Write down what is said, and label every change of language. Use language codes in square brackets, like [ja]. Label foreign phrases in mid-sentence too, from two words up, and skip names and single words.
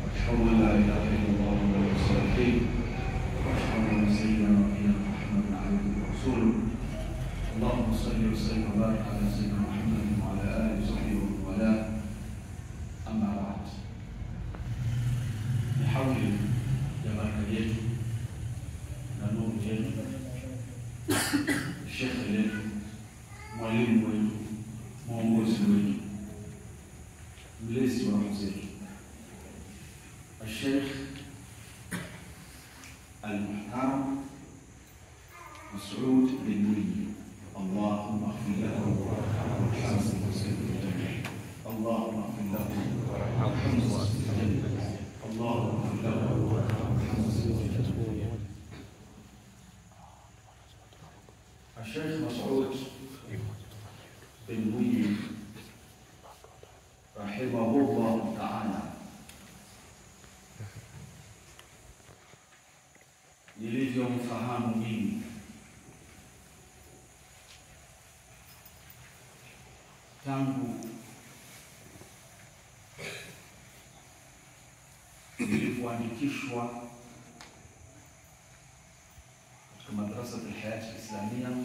[ar] أشهد أن لا إله إلا الله وحده لا شريك له وأشهد أن سيدنا ونبينا محمدا عبده ورسوله. اللهم صل وسلم وبارك على سيدنا محمد وعلى آله وصحبه ومن والاه. أما بعد، بحول يا بركة [sw] yetu na nuru yetu, shekhe letu, mwalimu wetu, mwongozi wetu, mlezi wa roho zetu, [ar] الشيخ المحترم مسعود بن مني، اللهم اغفر له وارحمه اللهم اغفر له وارحمه اللهم اغفر له وارحمه. الشيخ مسعود بن مني رحمه الله تعالى [sw] nilivyomfahamu mimi tangu nilipoandikishwa katika madrasa ya Hayat Islamia